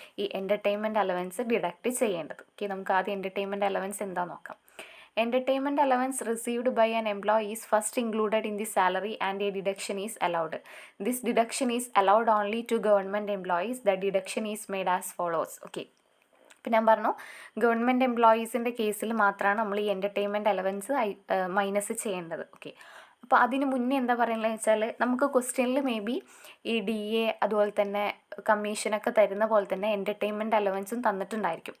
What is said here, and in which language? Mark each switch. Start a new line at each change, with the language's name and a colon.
Malayalam: ഈ entertainment allowance deduct ചെയ്യേണ്ടത്. Okay, നമുക്ക് ആദ്യം എൻ്റർടൈൻമെൻറ്റ് അലവൻസ് എന്താ നോക്കാം.
English: Entertainment allowance received by an employee is first included in the salary and a deduction is allowed. This deduction is allowed only to government employees. The deduction is made as follows.
Malayalam: Okay, ഇപ്പം ഞാൻ പറഞ്ഞു government എംപ്ലോയീസിൻ്റെ കേസിൽ മാത്രമാണ് നമ്മൾ ഈ entertainment allowance minus ചെയ്യേണ്ടത്. Okay, അപ്പോൾ അതിന് മുന്നേ എന്താ പറയുന്നത് വെച്ചാൽ, നമുക്ക് ക്വസ്റ്റ്യനിൽ മേ ബി ഈ DA അതുപോലെ തന്നെ കമ്മീഷനൊക്കെ തരുന്ന പോലെ തന്നെ എൻ്റർടൈൻമെൻറ്റ് അലവൻസും തന്നിട്ടുണ്ടായിരിക്കും.